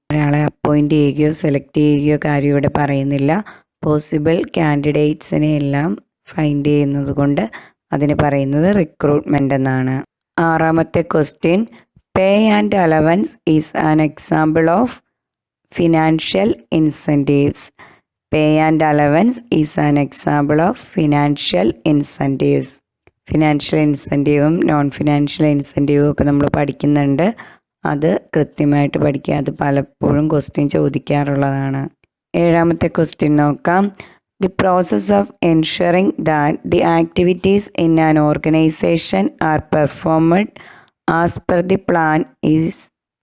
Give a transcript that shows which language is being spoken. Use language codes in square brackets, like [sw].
[ml] ഒരാളെ അപ്പോയിൻ്റ് ചെയ്യുകയോ സെലക്ട് ചെയ്യുകയോ കാര്യം ഇവിടെ പറയുന്നില്ല. പോസിബിൾ ക്യാൻഡിഡേറ്റ്സിനെ എല്ലാം ഫൈൻഡ് ചെയ്യുന്നത് കൊണ്ട് അതിന് പറയുന്നത് റിക്രൂട്ട്മെൻ്റ് എന്നാണ്. ആറാമത്തെ question. [en] Pay and allowance is an example of financial incentives. Pay and allowance is an example of financial incentives. [ml] Financial ഇൻസെൻറ്റീവും non financial ഇൻസെൻറ്റീവും ഒക്കെ നമ്മൾ പഠിക്കുന്നുണ്ട്. അത് കൃത്യമായിട്ട് പഠിക്കുക. അത് പലപ്പോഴും ക്വസ്റ്റ്യൻ ചോദിക്കാറുള്ളതാണ്. ഏഴാമത്തെ ക്വസ്റ്റ്യൻ നോക്കാം. [en] The process of ensuring that the activities in an organization are performed as per the plan is.